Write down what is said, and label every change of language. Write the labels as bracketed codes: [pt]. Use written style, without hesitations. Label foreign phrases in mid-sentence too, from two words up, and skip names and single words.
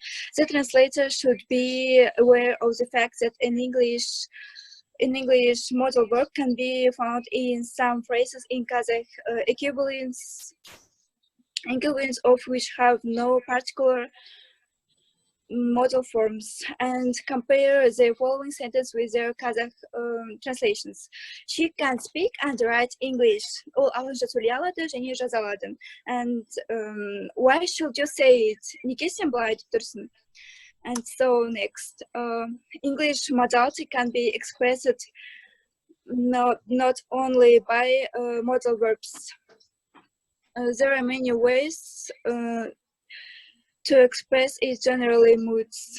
[en] The translator should be aware of the fact that in English, modal verb can be found in some phrases in Kazakh, equivalents of which have no particular modal forms, and compare the following sentence with their Kazakh translations. She can speak and write English. [kk] Ол ағылшынша сөйлей алады және жаза алады. [en] And why should you say it? [kk] Неге сен бұлай айтып тұрсың? [en] And so next, English modality can be expressed not only by modal verbs. There are many ways to express it, generally moods.